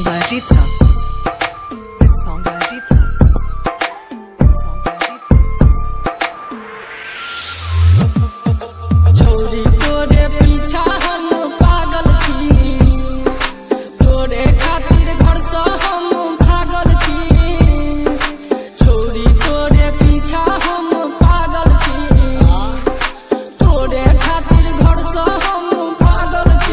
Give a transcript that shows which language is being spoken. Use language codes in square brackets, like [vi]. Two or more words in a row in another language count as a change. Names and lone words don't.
[en] Ajit Sir. This song by Ajit Sir. This song by Ajit Sir. [mai] छोरी तोरे पीछा हम पागल छी, तोरे खातिर घर से हम भागल छी। छोरी तोरे पीछा हम पागल छी, तोरे खातिर घर से हम भागल छी।